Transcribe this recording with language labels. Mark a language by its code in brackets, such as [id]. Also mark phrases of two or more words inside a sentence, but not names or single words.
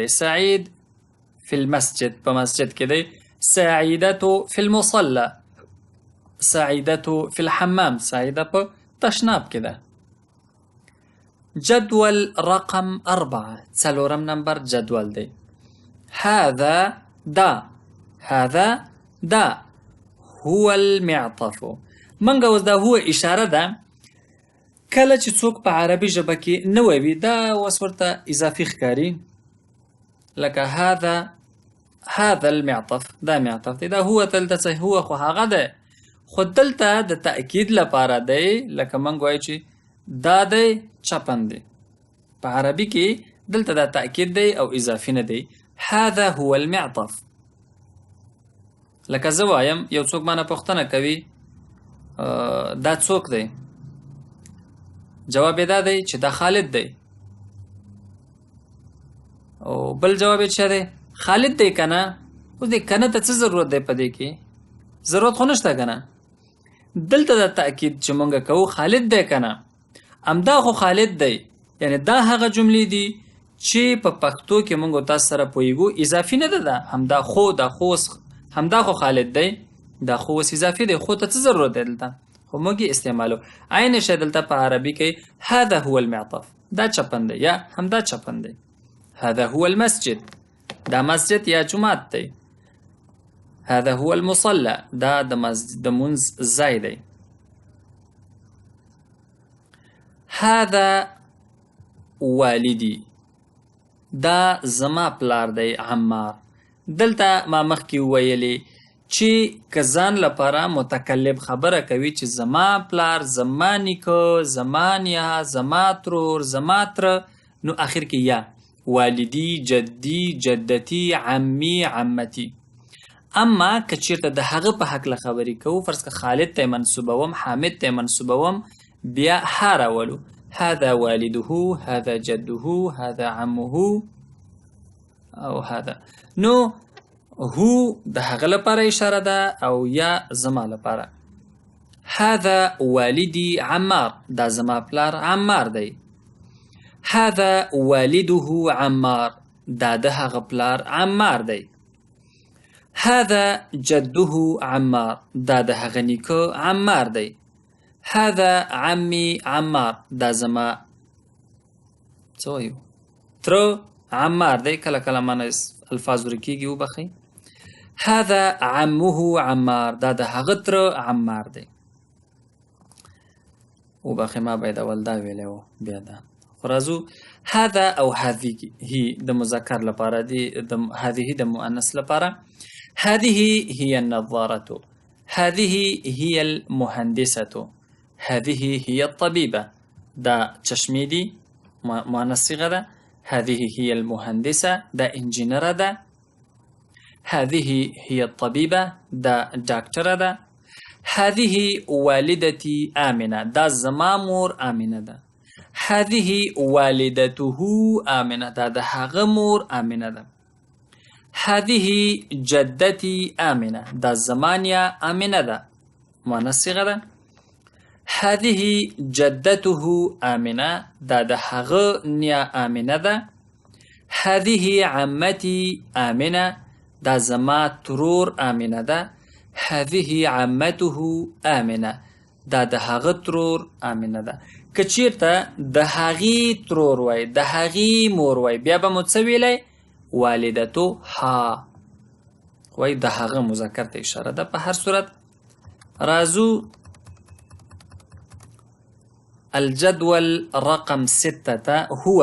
[ar] سعید فی المسجد [ps] په مسجد کې دی. [ar] سعیدتو فی المصلى، سعیدتو فی الحمام، [ps] سعیده په تشناب کې ده. [ar] جدول رقم [ps] 4 څلورم نمبر جدول دی. [ar] هذا دا، هذا دا، هو المعطف. [ps] منګه اوس دا هو اشاره ده. کله چې څوک په عربي ژبه کې نوی وي دا اوس ورته اضافي ښکاري. لکه [ar] هذا المعطف، [ps] دا معطف دی. دا هو دلته هو خو هغه ده، خو دلته د تأکید لپاره دی. لکه منګ وایو چې دا دی چپن دی. په عربي کې دلته دا تأکید دی او اضافي نه دی. [ar] هذا هو المعطف. [ps] لکه زه وایم یو څوک مانه پوښتنه کوي دا څوک دی؟ جواب دا دی چې دا خالد دی. او بل جواب یې څه دی؟ خالد دی که نه؟ اوس دې که نه ته څه ضرورت دی په دې کې؟ ضرورت خو نشته که نه؟ دلته د تأکید چې مونږ کوو خالد دی که نه؟ همدا خو خالد دی. یعنی دا هغه جملې دي چې په پښتو کې مونږ تاسو سره پوهیږو اضافي نه ده. همدا خو همدا خو خالد دی، دا خو اوس اضافي دی. خو ته څه ضرورت دی دلته؟ خو موږ یې استعمالو. عین شی دلته په عربي کې [ar] هذا هو المعطف، [ps] دا چپن دی یا همدا چپن دی. [ar] هذا هو المسجد، [ps] دا مسجد یا جماعت دی. [ar] هذا هو المصلى، [ps] دا د منځ ځای دی. [ar] هذا والدي، [ps] دا زما پلار دی عمار. دلته ما مخکې ویلې چې که ځان لپاره متکلم خبره کوي چې زما پلار، زما نیکه، زما نیا، زما ترور، زما تره، نو آخر کې یا [ar] والدي، جدي، جدتي، عمي، عمتي. [ps] اما که چیرته د هغه په هکله خبرې کوو، فرض که خالد ته منسوبوم، حامد ته منسوبوم، بیا ها راولو. [ar] هذا والده، هذا جده، هذا عمه او هذا. [ps] نو هو د هغه لپاره اشاره ده او یا زما لپاره. [ar] هذا والدي عمار، [ps] دا زما پلار عمار دی. [ar] هذا والده عمار، [ps] دا د هغه پلار عمار دی. [ar] هذا جده عمار، [ps] دا د هغه نیکه عمار دی. [ar] هذا عمي عمار، [ps] دا زما څه وایو تره عمار دی. کله کله معنی الفاظ ورکیږي وبخئ. [ar] هذا عمه عمار، [ps] دا د هغه تره عمار دی. وبخئ ما باید اول دا ویلی و بیا دا. خو راځو هذا او هذه د مذکر لپاره دی، هذه د مؤنث لپاره. [ar] هذه هي النظارة، هذه هي المهندسة، هذه هي الطبيبة. [ps] دا چشمی دی مؤنث صيغه ده. [ar] هذه هي المهندسة، [ps] دا انجینره ده. [ar] هذه هي الطبيبة، [ps] دا داکتره ده. [ar] هذه والدتي آمنة، [ps] دا زما مور آمنه ده. [ar] هذه والدته آمنة، [ps] دا د هغه مور آمنه ده. [ar] هذه جدتي آمنة، [ps] دا زمانیا آمنه ده، مؤنث صيغه ده. [ar] هذه جدته آمنة، [ps] دا د هغه نیا آمنه ده. [ar] هذه عمتي آمنة، [ps] دا زما ترور آمنه ده. [ar] هذه عمته آمنة، [ps] دا د هغه ترور آمنه ده. که چیرته د هغې ترور وای، د هغې مور وای، بیا به مو څه ویلی؟ والدتو ها وای، د هغه مذکر ته اشاره ده. په هر صورت راځو [ar] الجدول رقم 6 هو.